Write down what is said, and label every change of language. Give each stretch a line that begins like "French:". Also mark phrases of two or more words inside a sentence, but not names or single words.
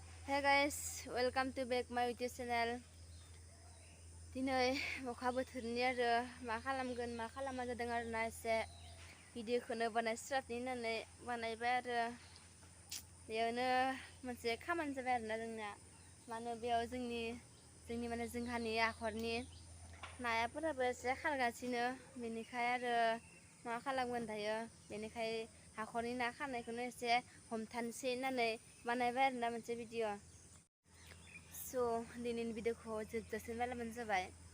English: Hey guys, welcome to back my YouTube channel.
Bodo: दिनै अखा बोथोरनि आरो मा खालामगोन मा खालामा जादों आरोना एसे भिडिअखौनो बानायस्राबनि होननानै बानायबाय आरो बेयावनो मोनसे खामानि जाबाय आरोना जोंना मानो बेयाव जोंनि माने जोंहानि हाखरनि नायाफोराबो एसे खारगासिनो बेनिखाय आरो मा खालामगोन दायो बेनिखाय हाखरनि ना खारनायखौनो एसे हमथानोसै होननानै बानायबाय आरोना मोनसे भिडिअ दिनैनि भिडिअखौ जोबजासिम नायलाबानो जाबाय